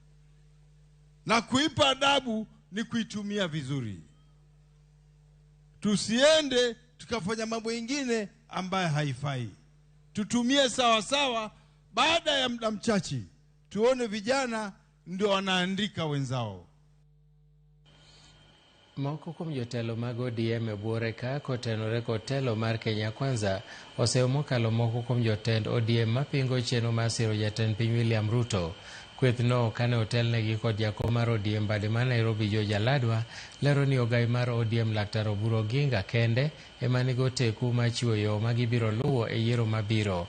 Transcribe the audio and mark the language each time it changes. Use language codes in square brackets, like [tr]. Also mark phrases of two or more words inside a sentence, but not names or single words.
[sw] Na kuipa adabu ni kuitumia vizuri. Tusiende tukafanya mambo mengine ambayo haifai. Tutumie sawa sawa, baada ya muda mchache tuone vijana ndio wanaandika wenzao. [luo] Moko kuom jotelo mag ODM e buore ka kotenore kod telo mar Kenya Kwanza osemokalo moko kuom jotend ODM mapingo chenro mar siro jatend piny William Ruto. Kwethno kane otelnegi kod jakom mar ODM bade ma Nairobi George Aladwa lero ni ogai mar ODM Laktar Oburu Oginga kende ema nigo teku machiwo yo ma gibiro luwo e yiero mabiro.